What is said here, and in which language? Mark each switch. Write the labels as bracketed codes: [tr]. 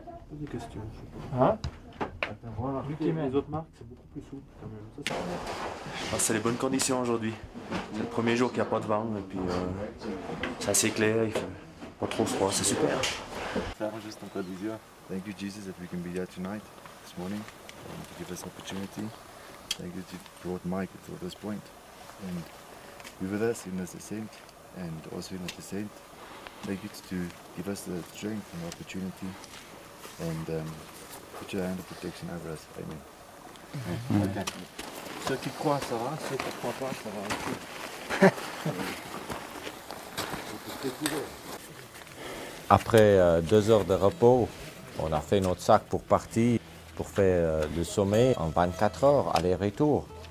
[fr] Des questions. Hein? Les autres marques, c'est beaucoup plus souple quand même. Ça, c'est les bonnes conditions aujourd'hui. C'est le premier jour qu'il n'y a pas de vent et puis c'est assez clair, il fait pas trop froid, c'est super. Just encore 10 heures. [en] Thank you Jesus that we can be here tonight, this morning, to give us opportunity. Thank you that you brought Mike to this point and be with us in this ascent and also in the descent. Thank you to give us the strength and the opportunity and put your hand of protection over us. [fr] Amen. Okay. Ceux qui croient, ça va. Ceux qui ne croient pas, ça va aussi. Après 2 heures de repos, on a fait notre sac pour partir, pour faire le sommet en 24 heures, aller-retour.